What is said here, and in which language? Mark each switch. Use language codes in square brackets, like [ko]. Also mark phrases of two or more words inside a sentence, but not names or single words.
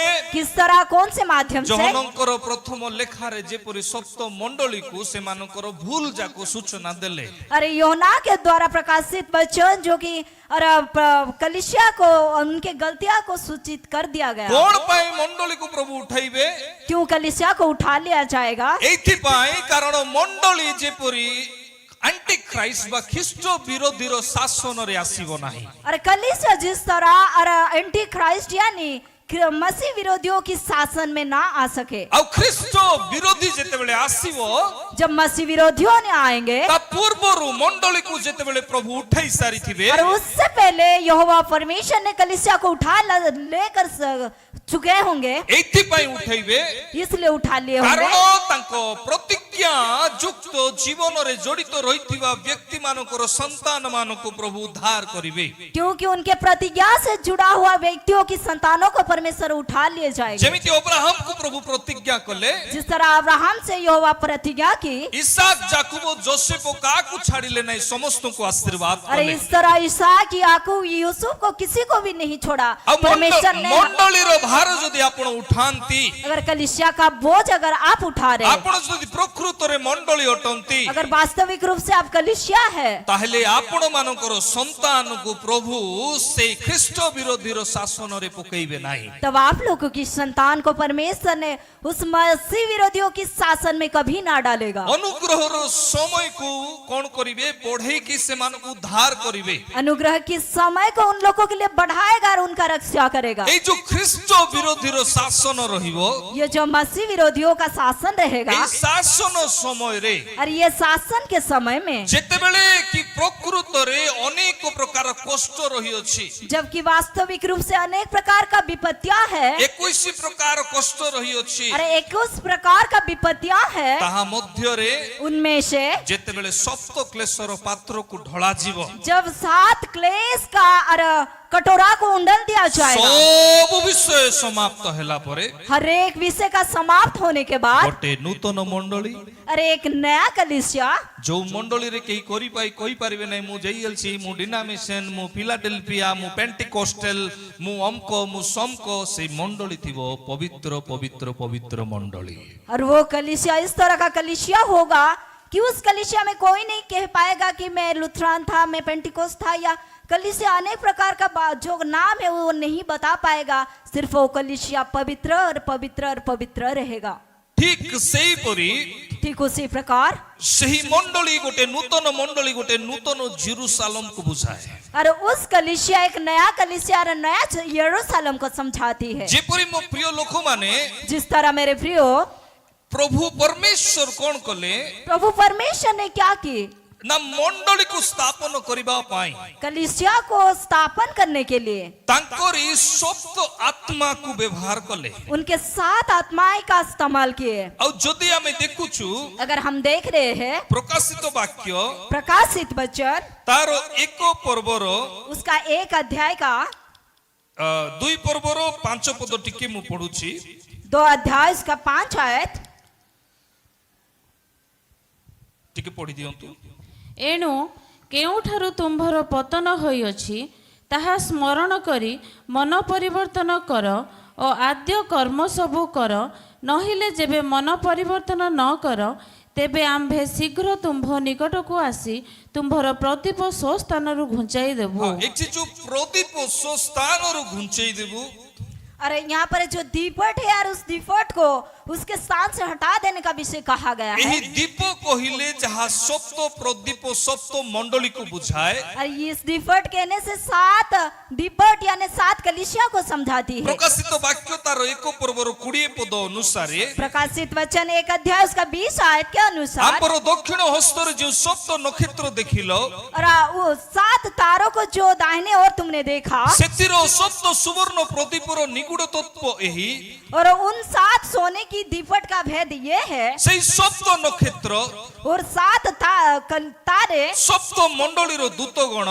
[hi] किस तरह, कौन से माध्यम से? [or] ଯୋହନଙ୍କର ପ୍ରଥମ ଲେଖାରେ ଯେପରି ସପ୍ତ ମଣ୍ଡଳୀକୁ ସେମାନଙ୍କର ଭୁଲ ଯାକ ସୂଚନା ଦେଲେ। [hi] अरे योना के द्वारा प्रकाशित वचन जो कि कलिसिया को उनके गलतियां को सूचित कर दिया गया। [or] କଣ ପାଇଁ ମଣ୍ଡଳୀକୁ ପ୍ରଭୁ ଉଠାଇବେ? [hi] क्यों कलिसिया को उठा लिया जाएगा? [or] ଏଇଥିପାଇଁ କାରଣ ମଣ୍ଡଳୀ ଯେପରି [en] anti Christ [or] ବା ଖ୍ରୀଷ୍ଟ ବିରୋଧୀର ଶାସନରେ ଆସିବ ନାହିଁ। [hi] अरे कलिसिया जिस तरह [en] anti Christ [hi] यानी मसीह विरोधियों की शासन में ना आ सके। [or] ଆଉ ଖ୍ରୀଷ୍ଟ ବିରୋଧୀ ଯେତେବେଳେ ଆସିବ [hi] जब मसीह विरोधियों ने आएंगे [or] ତା ପୂର୍ବରୁ ମଣ୍ଡଳୀକୁ ଯେତେବେଳେ ପ୍ରଭୁ ଉଠାଇ ସାରିଥିବେ [hi] और उससे पहले यहोवा परमेश्वर ने कलीसिया को लेकर चुके होंगे, [or] ଏଇଥିପାଇଁ ଉଠାଇବେ [hi] इसलिए उठा लिए [or] କାରଣ [hi] होंगे [or] ତାଙ୍କ ପ୍ରତିଜ୍ଞା ଯୁକ୍ତ ଜୀବନରେ ଜଡ଼ିତ ରହିଥିବା ବ୍ୟକ୍ତି ମାନଙ୍କର ସନ୍ତାନ ମାନଙ୍କୁ ପ୍ରଭୁ ଉଦ୍ଧାର କରିବେ। [hi] क्योंकि उनके प्रतिज्ञा से जुड़ा हुआ व्यक्तियों की संतानों को परमेश्वर उठा लिए जाएंगे। [or] ଯେମିତି ଅବ୍ରାହମକୁ ପ୍ରଭୁ ପ୍ରତିଜ୍ଞା କଲେ, [hi] जिस तरह अब्राहम से यहोवा प्रतिज्ञा की, [or] ଇସାକ ଯାକୁବ ଯୋସେଫ କାହାକୁ ଛାଡ଼ିଲେ ନାହିଁ, ସମସ୍ତଙ୍କୁ ଆଶୀର୍ବାଦ अरे କଲେ। [hi] इस तरह इसहाक याकूब यूसुफ को किसी को भी नहीं छोड़ा। [or] ଆଉ [hi] परमेश्वर ने [or] ମଣ୍ଡଳୀର ଭାର ଯଦି ଆପଣ ଉଠାନ୍ତି, [hi] अगर कलीसिया का बोझ अगर आप उठा रहे, [or] ଆପଣ ଯଦି ପ୍ରକୃତରେ ମଣ୍ଡଳୀ ଅଟନ୍ତି, [hi] अगर वास्तविक रूप से आप कलीसिया है, [or] ତାହେଲେ ଆପଣ ମାନଙ୍କର ସନ୍ତାନକୁ ପ୍ରଭୁ ସେଇ ଖ୍ରୀଷ୍ଟ ବିରୋଧୀର ଶାସନରେ ପକେଇବେ ନାହିଁ। [hi] तब आप लोगों की संतान को परमेश्वर ने उस मसीह विरोधियों की शासन में कभी ना डालेगा। [or] ଅନୁଗ୍ରହର ସମୟକୁ କଣ କରିବେ, ବଢେଇକି ସେମାନଙ୍କୁ ଉଦ୍ଧାର କରିବେ। [hi] अनुग्रह की समय को उन लोगों के लिए बढ़ाएगा और उनका रक्षा करेगा। [or] ଏଇ ଯୋଉ ଖ୍ରୀଷ୍ଟ ବିରୋଧୀର ଶାସନ ରହିବ, [hi] ये जो मसीह विरोधियों का शासन रहेगा, [or] ଏଇ ଶାସନ ସମୟରେ [hi] और ये शासन के समय में [or] ଯେତେବେଳେ କି ପ୍ରକୃତରେ ଅନେକ ପ୍ରକାର କଷ୍ଟ ରହିଅଛି, [hi] जबकि वास्तविक रूप से अनेक प्रकार का विपत्तियां है, [or] 21 ପ୍ରକାର କଷ୍ଟ ରହିଅଛି, [hi] अरे 21 प्रकार का विपत्तियां है, [or] ତାହା ମଧ୍ୟରେ [hi] उनमें से [or] ଯେତେବେଳେ ସପ୍ତ କ୍ଲେଶର ପାତ୍ରକୁ ଢଳାଯିବ, [hi] जब 7 क्लेश का और कटोरा को उंडल दिया जाएगा, [or] ସବୁ ବିଷୟ ସମାପ୍ତ ହେଲା ପରେ [hi] हर एक विषय का समाप्त होने के बाद, [or] ଗୋଟେ ନୂତନ ମଣ୍ଡଳୀ, [hi] अरे एक नया कलीसिया, [or] ଯୋଉ ମଣ୍ଡଳୀରେ କେହି କହିପାରିବେ ନାହିଁ ମୁଁ JLC, ମୁଁ ଡିନାମିସନ, ମୁଁ ଫିଲାଡେଲଫିଆ, ମୁଁ ପେଣ୍ଟିକୋଷ୍ଟେଲ, ମୁଁ ଅମକ, ମୁଁ ସମକ, ସେଇ ମଣ୍ଡଳୀ ଥିବ ପବିତ୍ର ପବିତ୍ର ପବିତ୍ର ମଣ୍ଡଳୀ। [hi] और वो कलीसिया इस तरह का कलीसिया होगा कि उस कलीसिया में कोई नहीं कह पाएगा कि मैं लुथरान था, मैं पेंटिकोस्ट था, या कलीसिया अनेक प्रकार का जो नाम है वो नहीं बता पाएगा। सिर्फ वो कलीसिया पवित्र और पवित्र और पवित्र रहेगा। [or] ଠିକ ସେଇପରି [hi] ठीक उसी प्रकार [or] ସେହି ମଣ୍ଡଳୀ ଗୋଟେ ନୂତନ ମଣ୍ଡଳୀ, ଗୋଟେ ନୂତନ ଜେରୁସାଲେମକୁ ବୁଝାଏ। [hi] और उस कलीसिया एक नया कलीसिया और नया यरूशलेम को समझाती है। [or] ଯେପରି ମୋ ପ୍ରିୟ ଲୋକମାନେ, [hi] जिस तरह मेरे प्रियो, [or] ପ୍ରଭୁ ପରମେଶ୍ୱର କଣ କଲେ [hi] प्रभु परमेश्वर ने क्या की, [or] ନା ମଣ୍ଡଳୀକୁ ସ୍ଥାପନ କରିବା ପାଇଁ [hi] कलीसिया को स्थापन करने के लिए [or] ତାଙ୍କରି ସପ୍ତ ଆତ୍ମାକୁ ବ୍ୟବହାର କଲେ। [hi] उनके 7 आत्माएं का इस्तेमाल किए। [or] ଆଉ ଯଦି ଆମେ ଦେଖୁଛୁ [hi] अगर हम देख रहे हैं [or] ପ୍ରକାଶିତ ବାକ୍ୟ [hi] प्रकाशित वचन [or] ତାର ଏକ ପର୍ବର [hi] उसका 1 अध्याय का [or] 2 ପର୍ବର 5 ପଦ ଟିକେ ମୁଁ ପଢୁଛି। [hi] 2 अध्याय उसका 5 आयत [or] ଟିକେ ପଢି ଦିଅନ୍ତୁ। ଏଣୁ କେଉଁଠାରୁ ତୁମ୍ଭର ପତନ ହୋଇଅଛି ତାହା ସ୍ମରଣ କରି ମନ ପରିବର୍ତ୍ତନ କର ଓ ଆଦ୍ୟ କର୍ମ ସବୁ କର, ନହିଲେ ଯେବେ ମନ ପରିବର୍ତ୍ତନ ନ କର ତେବେ ଆମ୍ଭେ ଶୀଘ୍ର ତୁମ୍ଭ ନିକଟକୁ ଆସି ତୁମ୍ଭର ପ୍ରଦୀପ ସେ ସ୍ଥାନରୁ ଘୁଞ୍ଚାଇ ଦେବୁ। ଏଠି ଯୋଉ ପ୍ରଦୀପ ସ୍ଥାନରୁ ଘୁଞ୍ଚେଇ ଦେବୁ, [hi] अरे यहाँ पर जो दीपट है यार, उस दीपट को उसके स्थान से हटा देने का विषय कहा गया है। [or] ଏହି ଦୀପ କହିଲେ ଯାହା ସପ୍ତ ପ୍ରଦୀପ ସପ୍ତ ମଣ୍ଡଳୀକୁ ବୁଝାଏ। [hi] और इस दीपट कहने से 7 दीपट यानी 7 कलीसिया को समझाती है। [or] ପ୍ରକାଶିତ ବାକ୍ୟ ତାର 1 ପର୍ବର 20 ପଦ ଅନୁସାରେ [hi] प्रकाशित वचन 1 अध्याय उसका 20 आयत के अनुसार, [or] ଆମର ଦକ୍ଷିଣ ହସ୍ତରେ ଯେଉଁ ସପ୍ତ ନକ୍ଷତ୍ର ଦେଖିଲ, [hi] और वो 7 तारों को जो दाहिने ओर तुमने देखा, [or] ସେଥିର ସପ୍ତ ସୁବର୍ଣ୍ଣ ପ୍ରଦୀପର ନିଗୁଡ ତତ୍ତ୍ୱ ଏହି, [hi] और उन 7 सोने की दीपट का भेद ये है, [or] ସେଇ ସପ୍ତ ନକ୍ଷତ୍ର [hi] और 7 तारे, [or] ସପ୍ତ ମଣ୍ଡଳୀର ଦୂତଗଣ